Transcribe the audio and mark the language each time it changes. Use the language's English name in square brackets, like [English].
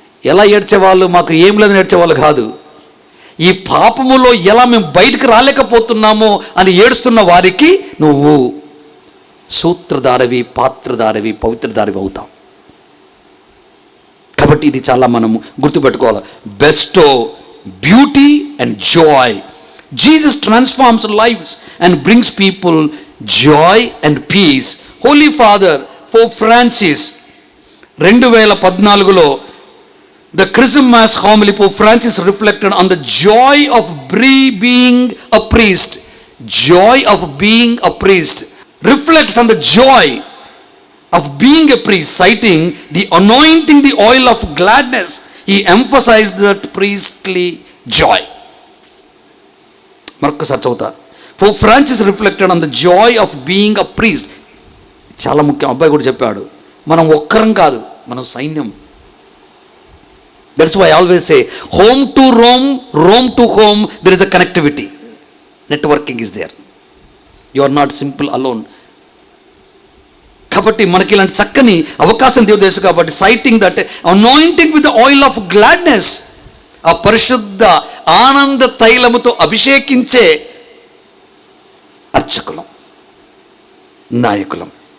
[Telugu] ఎలా ఏడ్చేవాళ్ళు, మాకు ఏం లేదని ఏడ్చేవాళ్ళు కాదు, ఈ పాపములో ఎలా మేము బయటకు రాలేకపోతున్నామో అని ఏడుస్తున్న వారికి నువ్వు సూత్రధారవి, పాత్రధారవి, పవిత్రధారవి అవుతావు. కాబట్టి ఇది చాలా మనము గుర్తుపెట్టుకోవాలి. [English] Bestow beauty and joy. Jesus transforms lives and brings people joy and peace. Holy father Pope Francis 2014లో the Chrism Mass homily, Pope Francis reflected on the joy of being a priest. Joy of being a priest. Reflects on the joy of being a priest, citing the anointing the oil of gladness. He emphasized that priestly joy. [Telugu] మరొకసారి చదువుతా. [English] Pope Francis reflected on the joy of being a priest. [Telugu] చాలా ముఖ్యం. అబ్బాయి కూడా చెప్పాడు, మనం ఒక్కరం కాదు, మనం సైన్యం. [English] That's why I always say, home to Rome, Rome to home, there is a connectivity. Networking is there. You are not simple alone. [Telugu] కాబట్టి మనకి ఇలాంటి చక్కని అవకాశం దేవుడు తెలుసు కాబట్టి, [English] citing that anointing with the oil of gladness, [Telugu] ఆ పరిశుద్ధ ఆనంద తైలముతో అభిషేకించే అర్చకులం, నాయకులం.